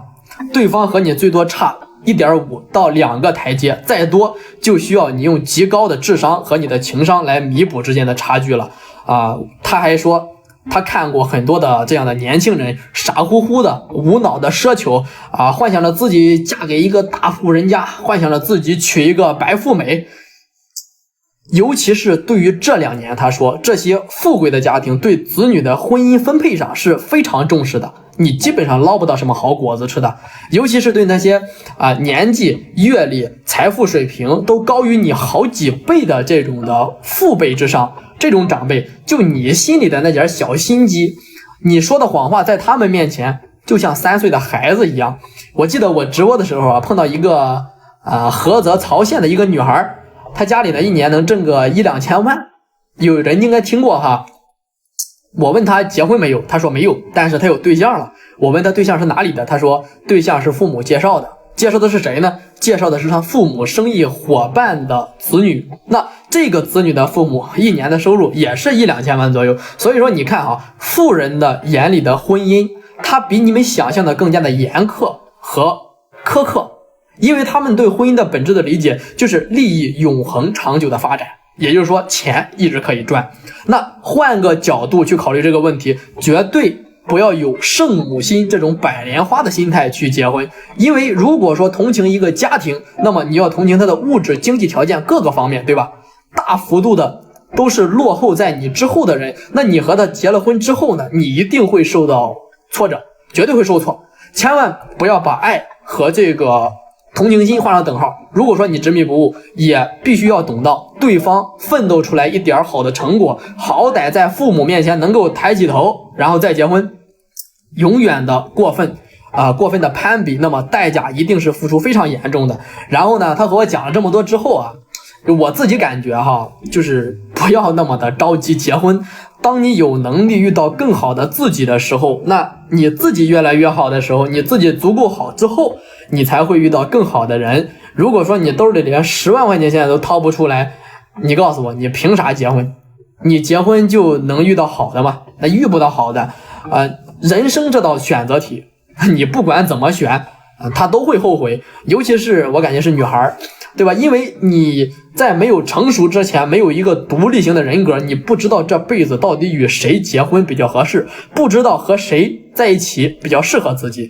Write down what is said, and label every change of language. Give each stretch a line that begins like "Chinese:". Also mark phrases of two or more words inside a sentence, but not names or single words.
Chinese: 對方和你最多差1.5到2個台階，再多就需要你用極高的智商和你的情商來彌補之間的差距了他還說他看過很多的這樣的年輕人，傻乎乎的無腦的奢求幻想着自己嫁給一個大富人家，幻想着自己娶一個白富美。尤其是對於這2年，他說這些富貴的家庭對子女的婚姻分配上是非常重視的，你基本上撈不到什麼好果子吃的。尤其是對那些年紀、閱歷、財富水平都高於你好幾倍的這種的父輩之上，這種長輩，就你心裡的那點小心機，你說的謊話在他們面前就像3歲的孩子一樣。我記得我直播的時候碰到一個菏澤曹縣的一個女孩，她家裡呢1年能掙個1-2千萬，有人應該聽過哈。我問她結婚沒有，她說沒有，但是她有對象了。我問她對象是哪裡的，她說對象是父母介紹的。介紹的是誰呢？介紹的是她父母生意夥伴的子女。那這個子女的父母1年的收入也是1-2千萬左右。所以說你看富人的眼裡的婚姻，它比你們想象的更加的嚴苛和苛刻。因為他們對婚姻的本質的理解就是利益永恆長久的發展，也就是說錢一直可以賺。那換個角度去考慮這個問題，絕對不要有聖母心這種白蓮花的心態去結婚。因為如果說同情一個家庭，那麼你要同情他的物質經濟條件各個方面，对吧？大幅度的都是落後在你之後的人，那你和他結了婚之後呢，你一定会受到挫折，絕對會受挫。千萬不要把愛和這個同情心畫上等號。如果說你執迷不悟，也必須要等到對方奮鬥出來一點好的成果，好歹在父母面前能夠抬起頭，然後再結婚。永遠的過分的攀比，那麼代價一定是付出非常嚴重的。然後呢，他和我講了這麼多之後我自己感覺就是不要那麼的着急結婚。當你有能力遇到更好的自己的時候，那你自己越来越好的时候，你自己足夠好之後，你才会遇到更好的人。如果说你兜裡连10 萬塊錢現在都掏不出來，你告訴我，你憑啥結婚？你結婚就能遇到好的嗎？那遇不到好的。人生這道選擇題，你不管怎麼選他都會後悔。尤其是我感覺是女孩，對吧？因為你在沒有成熟之前，沒有一個獨立型的人格，你不知道這輩子到底與誰結婚比較合適，不知道和誰在一起比較適合自己。